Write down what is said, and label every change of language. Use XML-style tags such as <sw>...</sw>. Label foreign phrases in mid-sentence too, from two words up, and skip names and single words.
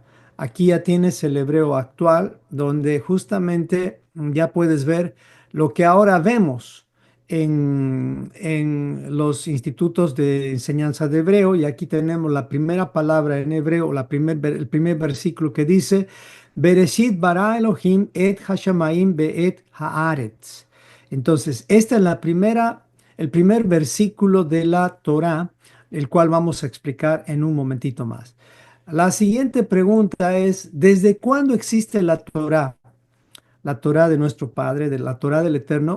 <es>Aquí ya tienes el hebreo actual, donde justamente ya puedes ver lo que ahora vemos en los institutos de enseñanza de hebreo. Y aquí tenemos la primera palabra en hebreo, el primer versículo que dice,</es> <he>בראשית ברא אלהים את השמים ואת הארץ.</he> <es>Entonces, esta es el primer versículo de la Torá, el cual vamos a explicar en un momentito más. La siguiente pregunta es, ¿desde cuándo existe la Torá? La Torá de nuestro Padre, de la Torá del Eterno.</es>